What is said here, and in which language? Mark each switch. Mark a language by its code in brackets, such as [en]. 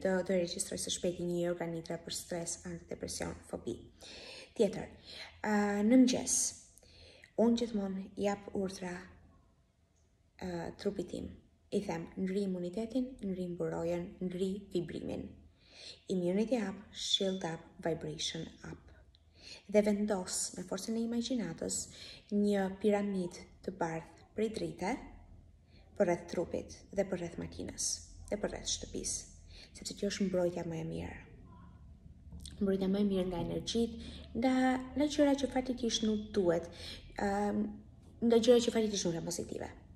[sq] Do regjistroj së shpejti një yoga nidra për stres, depresion, fobi. Tjetër, në mëngjes, unë gjithmonë jap urdhra trupit tim. I them, ngri imunitetin, ngri mburojen, ngri vibrimin. [en] Immunity up, shield up, vibration up. [sq] Dhe vendos me forcën e imagjinatës një piramid të bardhë prej drite përreth trupit dhe përreth makinës dhe përreth shtëpisë, sepse kjo është mbrojtja më e mirë. Mbrojtja më e mirë nga energjitë, nga gjëra që fatikisht nuk duhet, nga gjëra që fatikisht nuk janë pozitive.